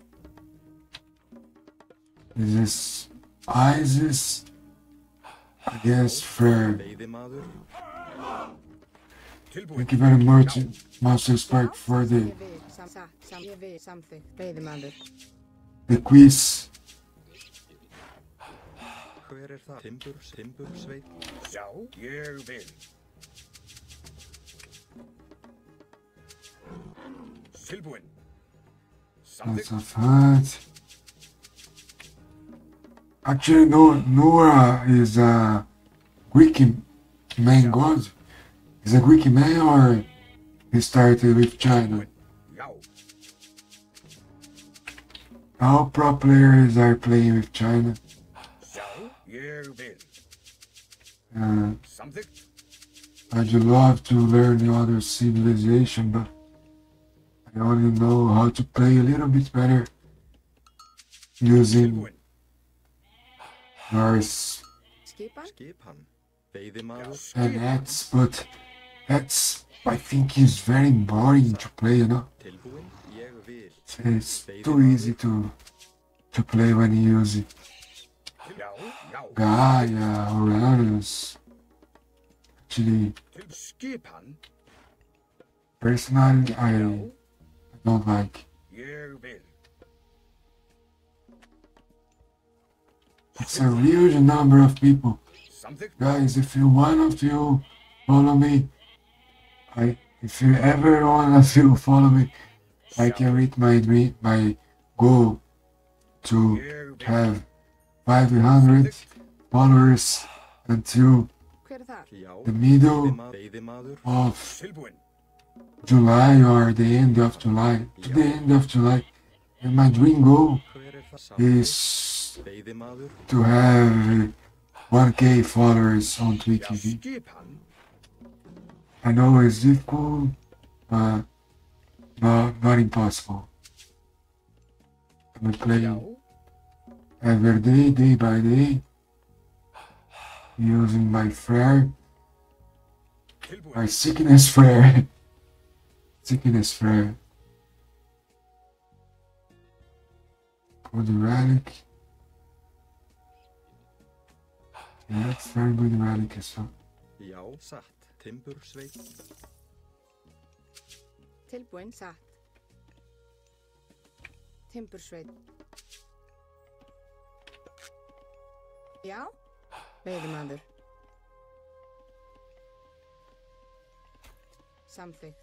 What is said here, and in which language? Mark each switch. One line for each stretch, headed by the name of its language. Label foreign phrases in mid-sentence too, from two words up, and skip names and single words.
English: This is Isis, I guess, for...
Icelandic: Veiðimaður.
English: Thank you very much, Master Spark, for the quiz.
Icelandic: Hver það? Timbursveit. Já, ég vil. Tilbúin.
English: That's a fact. Actually, Noah is a Greek man god. Is a Greek man, or he started with China?
Icelandic: Já.
English: All pro players are playing with China.
Icelandic: Já, ég vil. Samþykkt.
English: I'd love to learn the other civilization, but I only know how to play a little bit better using
Icelandic: Tilbúinn.
English: Norse
Icelandic: Skipan. Skipan. Veiðimaður.
English: and X, but X I think is very boring to play, you know?
Icelandic: Tilbúinn. Ég vil.
English: It's too easy to play when you use it.
Icelandic: Já, já.
English: Gaia, Uranus. Actually,
Icelandic: Skipan.
English: personally, I don't like.
Icelandic: Ég vil.
English: It's a huge number of people.
Icelandic: Samþykkt.
English: Guys, if you one of you follow me, if you ever one of you follow me, I can reach my goal to
Icelandic: Ég vil.
English: have 500 followers until
Icelandic: Hver er þar? Já.
English: the middle
Icelandic: Veiðimaður.
English: of
Icelandic: Tilbúinn.
English: July or the end of July. To the end of July. And my dream goal
Icelandic: Hver er það?
English: is
Icelandic: Veiðimaður.
English: to have 1K followers on Twitch
Icelandic: Já,
English: TV.
Icelandic: skipan.
English: I know it's difficult, but not impossible. I'm
Icelandic: Já.
English: playing every day, day by day, using my flare,
Icelandic: Tilbúinn.
English: my sickness flare. Sickness flare. For the relic. Yeah, that's very good relic as well.
Icelandic: Já. Satt. Timbursveit. Tilbúinn. Satt. Timbursveit. Já. Veiðimaður. Samþykkt.